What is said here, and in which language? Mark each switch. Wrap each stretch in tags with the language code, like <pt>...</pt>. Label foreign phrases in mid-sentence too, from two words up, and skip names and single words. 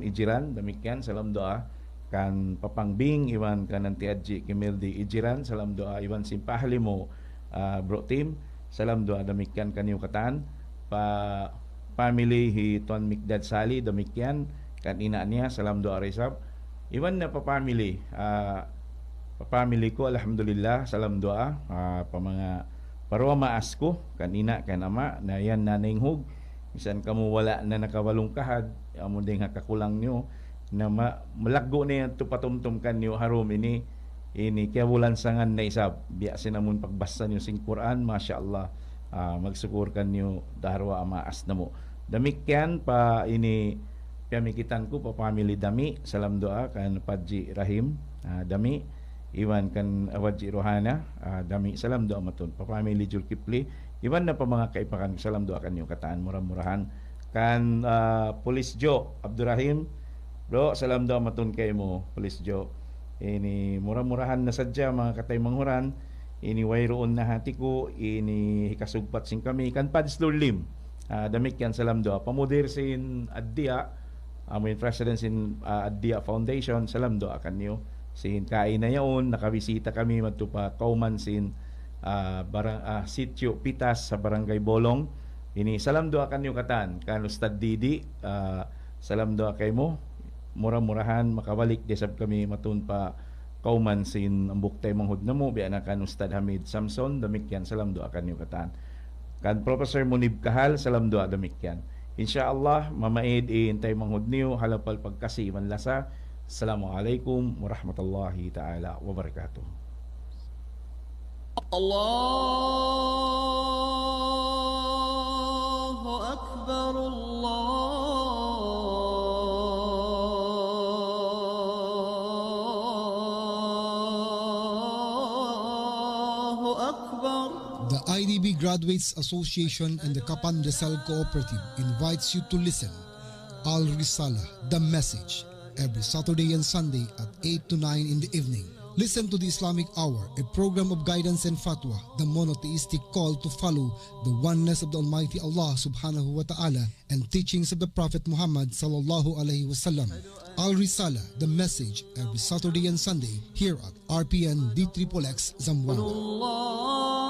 <tsg>Ijiran damikyan salam doa kan papangbing iwan kan nanti Haji Kimildi Ijiran salam doa iwan sin pahalimo Bro Tim salam doa damikyan kanyo katan pa family hi Tuan Mikdad Sali damikyan kan ina niya salam doa resab iwan na pa family ko alhamdulillah salam doa pa mga parwa maas ko kan ina kan ama na yan nanayhug bisan kamo wala na nakawalong kahad amo ding kakulang nyo na malaggo na yan patumtum kanyo harom ini kaya bulan sangan na isab biya sinamon pagbasa nyo sing Quran masyaallah magsukur kanyo darwa maas na mo damikyan pa ini pamikitan ko pa family dami salam doa kan Padji Rahim dami iwan kan Awadji Rohana dami salam doa maton pa family Julkipli iwan na pa mga kaipakan salam doa kanyo kataan murah-murahan kan Police Joe Abdurrahim bro salam doa maton kay mo Police Joe ini murah-murahan na sadya mga katay manghuran ini wayroon na hati ko ini hikasugpat sing kami kan Padslor Lim damikyan salam doa pamudir sin Addia amin president sin Addia Foundation salam doa kanyo sin kain na yaon nakabisita kami magtupa kauman sin sitio Pitas sa Barangay Bolong ini salam doa kanyo katan kan Ustad Didi salam doa kay mo murah-murahan makabalik desab kami matun pa kauman sin ambuktay manghud na mo biya na kan Ustad Hamid Samson damikyan salam doa kanyo katan kan Professor Munib Kahal salam doa damikyan insyaallah mamaid intay manghud niyo halapal pagkasi manlasa.</tsg> <ar>السلام عليكم ورحمة الله تعالى وبركاته. الله أكبر الله أكبر.</ar> <en>The IDB Graduates Association and the Kapan Rizal Cooperative invites you to listen Al Risala, the message, every Saturday and Sunday at 8 to 9 in the evening. Listen to the Islamic Hour, a program of guidance and fatwa, the monotheistic call to follow the oneness of the Almighty Allah</en> <ar>سبحانه وتعالى</ar> <en>and teachings of the Prophet Muhammad</en> <ar>صلى الله عليه وسلم.</ar> <en>Al Risala, the message, every Saturday and Sunday here at RPN D3XX Zamboanga.</en>